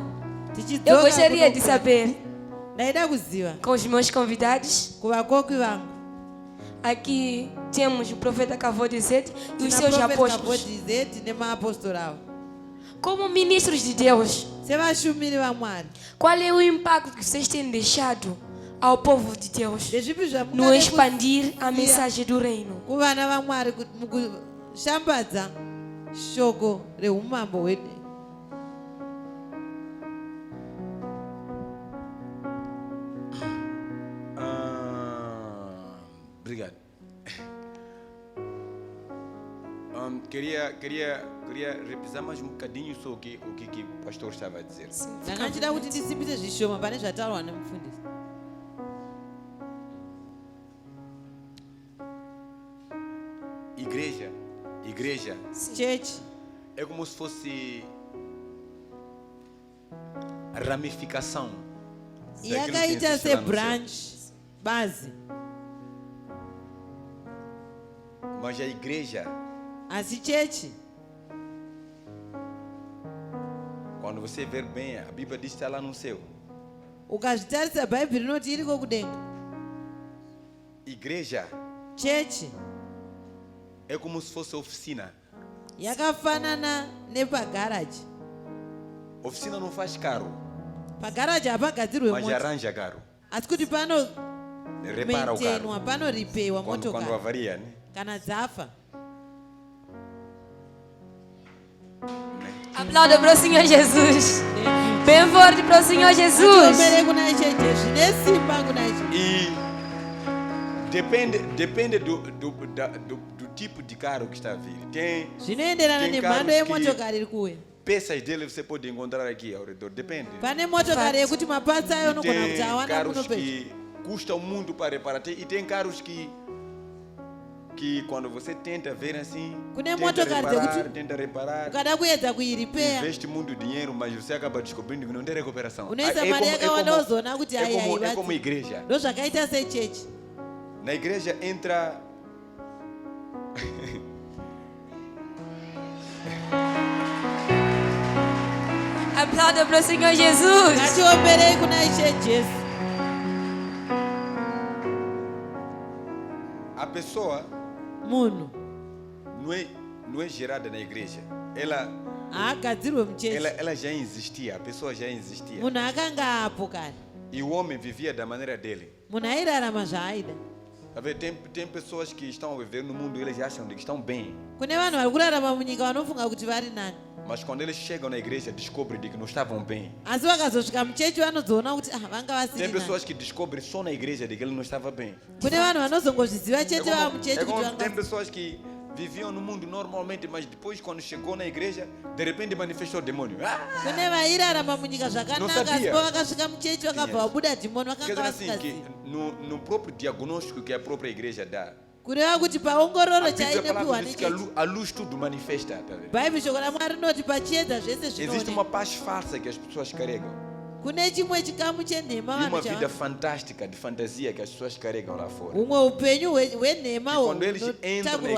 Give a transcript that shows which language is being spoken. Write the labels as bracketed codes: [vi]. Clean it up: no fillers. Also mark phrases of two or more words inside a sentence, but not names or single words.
[pt] Eu gostaria de saber, [sn] Ndaida kuziva [pt] com os meus convidados, [sn] ku vakoki vangu [pt] aqui temos o profeta Cavodizete e os seus [sn] Profeta [pt] apóstolos. [sn] Cavodizete nemaapostoli avo [pt] Como ministros de Deus, [sn] sevashumiri va Mwari. [pt] qual é o impacto que vocês têm deixado ao povo de Deus [sn] ndezvipi [pt] no [sn] zvamungada [pt] expandir a mensagem do reino. [sn] kuvana vaMwari mukushambadza shoko reumambo hwedu? [pt] Obrigado. Queria repisar mais um bocadinho sobre o que o pastor estava a dizer. [sn] Ndanga ndida kuti ndisimbise zvishoma pane zvataurwa nemufundisi. [pt] Igreja [sn] Church [pt] é como se fosse a ramificação [sn] yakaita [pt] existe lá no [sn] sebranch bazi, [pt] mas a igreja, [sn] asi church [pt] quando você ver bem, a Bíblia diz que está lá no céu. [sn] ukazvitarisa bhaibheri rinoti iriko kudenga. [pt] Igreja [sn] Church [pt] é como se fosse oficina. [sn] yakafanana nepagaraji. [pt] Oficina não faz carro, [sn] Pagaraji hapagadzirwe [pt] mas [sn] mota, [pt] arranja carro. [sn] asi kuti pano [pt] Repara o carro [sn] maintainwa, panoripewa [pt] quando [sn] motokari [pt] avaria, né? [sn] kana dzafa. [pt] Aplauda para o Senhor Jesus. Bem forte para o Senhor Jesus. [sn] Atiomere kuna Ishe Jesu, zvine simba kuna Ishe. [pt] E depende do tipo de carro que está a vir. Tem [sn] Zvinoenderana [pt] Tem [sn] nemhando [pt] carros [sn] yemotokari iri kuuya. [pt] peças dele você pode encontrar aqui ao redor, depende. [sn] Pane motokari yekuti mapatsi ayo [pt] E [sn] unogona kuti [pt] tem [sn] awana [pt] carros [sn] muno pedyo. [pt] que custam muito para reparar. E tem carros que quando você tenta ver assim, [sn] Kune motokari dzekuti [pt] tenta reparar, [sn] ukada kuedza kuiripeya [pt] investe muito dinheiro, mas você acaba descobrindo que não tem recuperação. [sn] unoisa mari yakawanda wozoona kuti [pt] É como aiai igreja. [sn] ndo zvakaita sechechi. [pt] Na igreja entra Aplauda para o Senhor Jesus. [sn] Ngatiomerei kuna Ishe Jesu. [pt] a pessoa [sn] Munhu [pt] não é gerada na igreja. Ela [sn] haagadzirwe muchechi, [pt] ela já existia, a pessoa já existia. [sn] munhu akanga apo kare, [pt] E o homem vivia da maneira dele. [sn] munhu airarama zvaaida. [pt] Tá vendo? Tem pessoas que estão a viver no mundo e eles acham que estão bem. [sn] Kune vanhu vari kurarama munyika vanofunga kuti vari nani, [pt] Mas quando eles chegam na igreja, descobrem de que não estavam bem. [sn] asi vakazosvika muchechi vanozoona kuti vanga [pt] Tem [sn] vasiri nani. [pt] pessoas que descobrem só na igreja de que ele não estava bem. [sn] Kune vanhu vanozongozviziva [pt] É [sn] chete vava [pt] como, [sn] muchechi kuti [pt] tem [sn] vanga. [pt] pessoas que viviam no mundo normalmente, mas depois quando chegou na igreja, de repente manifestou o demônio. [sn] Kune vairarama munyika [pt] Não [sn] zvakanaka asi [pt] sabia. [sn] pavakasvika muchechi vakabva vabuda dhimoni [pt] Quer [sn] vakanga [pt] dizer assim, que [sn] vasingazivi. [pt] no próprio diagnóstico que a própria igreja dá, [sn] kureva kuti paongororo [pt] a Bíblia [sn] chainopiwa [pt] fala diz que [sn] nechechi, [pt] a luz tudo manifesta. Tá vendo? [sn] bhaibheri shoko ramwari rinoti pachiedza zvese [pt] Existe [sn] zvinooneka. [pt] uma paz falsa que as pessoas carregam. [sn] Kune chimwe chikamu chenhema [pt] E uma [sn] vanhu [pt] vida [sn] chava- [pt] fantástica de fantasia que as pessoas carregam lá fora. [sn] humwe upenyu hwenhema [pt] E quando eles entram na [sn] hunotakurwa